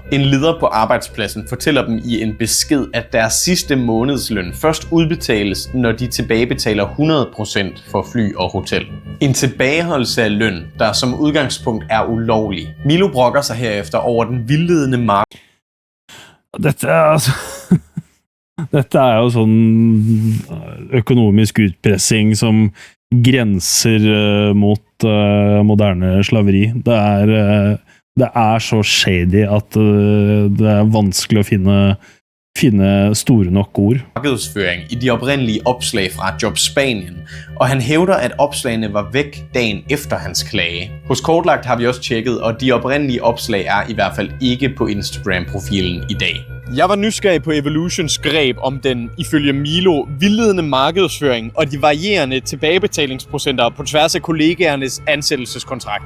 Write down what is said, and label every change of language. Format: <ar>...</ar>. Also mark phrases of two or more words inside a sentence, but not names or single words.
<da>En leder på arbejdspladsen fortæller dem i en besked, at deres sidste månedsløn først udbetales, når de tilbagebetaler 100% for fly og hotel. En tilbageholdelse af løn, der som udgangspunkt er ulovlig. Milo brokker sig herefter over den vildledende marked.</da> <no>Dette er altså Dette er jo sånn økonomisk utpressing som grenser mot moderne slaveri. Det er så shady at det er vanskelig å finne store nok ord.</no> <da>Markedsføring i de oprindelige opslag fra Job Spanien, og han hævder, at opslagene var væk dagen efter hans klage. Hos Kortlagt har vi også tjekket, og de oprindelige opslag er i hvert fald ikke på Instagram-profilen i dag. Jeg var nysgerrig på Evolutions greb om den, ifølge Milo, vildledende markedsføring og de varierende tilbagebetalingsprocenter på tværs af kollegaernes ansættelseskontrakter.</da>